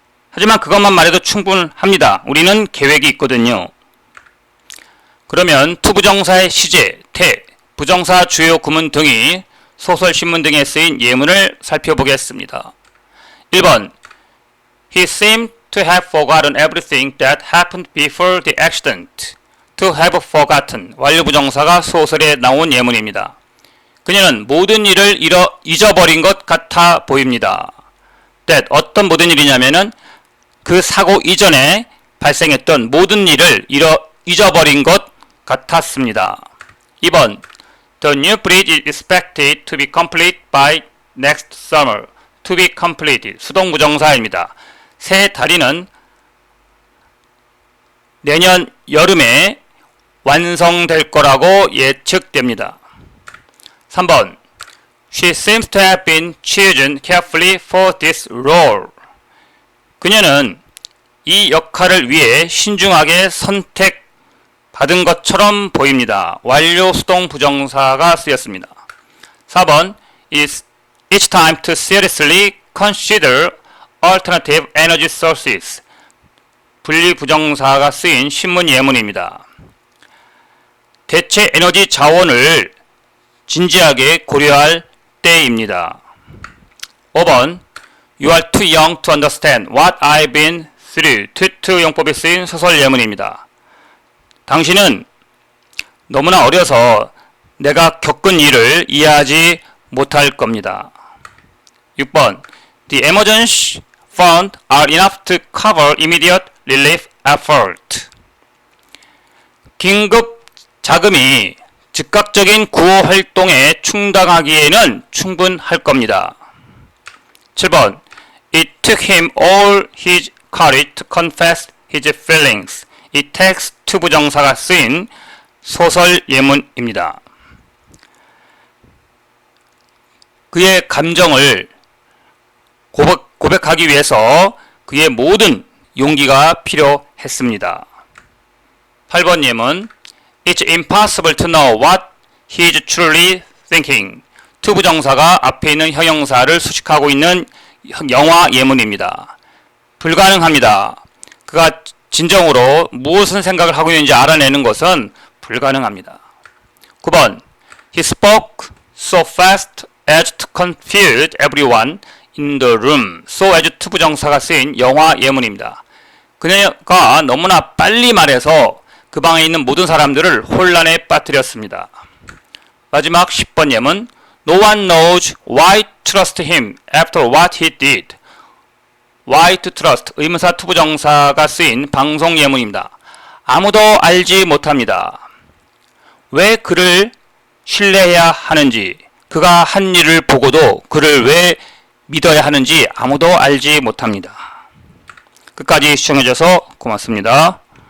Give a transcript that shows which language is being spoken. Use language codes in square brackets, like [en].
[ko] 하지만 그것만 말해도 충분합니다. 우리는 계획이 있거든요. 그러면 to 부정사의 시제, 태, 부정사 주요 구문 등이 소설, 신문 등에 쓰인 예문을 살펴보겠습니다. [en] 1번 He seemed to have forgotten everything that happened before the accident. To have forgotten [ko] 완료 부정사가 소설에 나온 예문입니다. 그녀는 모든 일을 잊어버린 것 같아 보입니다. That 어떤 모든 일이냐면은 그 사고 이전에 발생했던 모든 일을 잊어버린 것 같았습니다. [en] 2번 The new bridge is expected to be complete by next summer. To be completed [ko] 수동 부정사입니다. 새 다리는 내년 여름에 완성될 거라고 예측됩니다. [en] 3번 She seems to have been chosen carefully for this role. [ko] 그녀는 이 역할을 위해 신중하게 선택받은 것처럼 보입니다. 완료 수동 부정사가 쓰였습니다. [en] 4번 It's time to seriously consider alternative energy sources. [ko] 분리 부정사가 쓰인 신문 예문입니다. 대체 에너지 자원을 진지하게 고려할 때입니다. [en] 5번 You are too young to understand what I've been through. [ko] to 용법이 쓰인 소설 예문입니다. 당신은 너무나 어려서 내가 겪은 일을 이해하지 못할 겁니다. [en] 6번 The emergency fund are enough to cover immediate relief effort. [ko] 긴급 자금이 즉각적인 구호 활동에 충당하기에는 충분할 겁니다. [en] 7번 It took him all his courage to confess his feelings. It takes to [ko] 부정사가 쓰인 소설 예문입니다. 그의 감정을 고백하기 위해서 그의 모든 용기가 필요했습니다. 8번 예문 [en] It's impossible to know what he is truly thinking. [ko] to 부정사가 앞에 있는 형용사를 수식하고 있는 영화 예문입니다. 불가능합니다. 그가 진정으로 무엇을 생각을 하고 있는지 알아내는 것은 불가능합니다. [en] 9번 He spoke so fast as to confuse everyone in the room. So as to [ko] 부정사가 쓰인 영화 예문입니다. 그녀가 너무나 빨리 말해서 그 방에 있는 모든 사람들을 혼란에 빠뜨렸습니다. 마지막 10번 예문 [en] No one knows why to trust him after what he did. Why to trust [ko] 의문사 to 부정사가 쓰인 방송 예문입니다. 아무도 알지 못합니다. 왜 그를 신뢰해야 하는지 그가 한 일을 보고도 그를 왜 믿어야 하는지 아무도 알지 못합니다. 끝까지 시청해주셔서 고맙습니다.